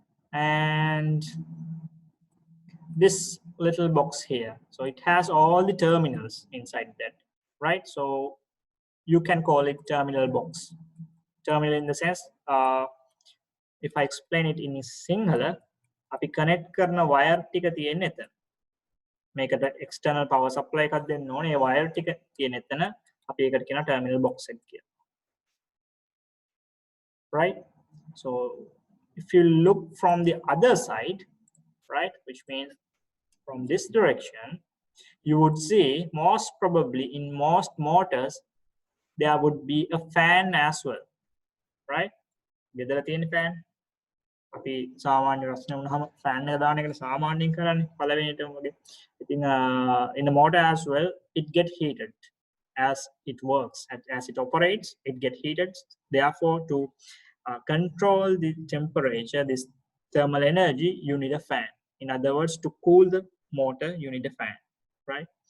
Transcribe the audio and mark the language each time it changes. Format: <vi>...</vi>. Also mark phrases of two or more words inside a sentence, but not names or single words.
<en>and this little box here. So it has all the terminals inside that, right? So you can call it terminal box. Terminal in the sense, if I explain it in Sinhala,</en> <si>අපි connect කරන wire ටික තියෙන එතන. මේකට external power supply එකක් දෙන්න ඕනේ. ඒ wire ටික තියෙන එතන අපි ඒකට කියන terminal box එක කියලා.</si> <en>Right? So if you look from the other side, right, which means from this direction, you would see most probably in most motors there would be a fan as well, right?</en> <si>ගෙදර තියෙන fan අපි සාමාන්‍ය රස්නේ වුණාම fan එක දාන එකනේ සාමාන්‍යයෙන් කරන්නේ පළවෙනිටම වගේ.</si> <en>ඉතින් in the motor as well it get heated as it works, as it operates it get heated. Therefore to control the temperature, this thermal energy, you need a fan. In other words, to cool the motor you need a fan, right?</en>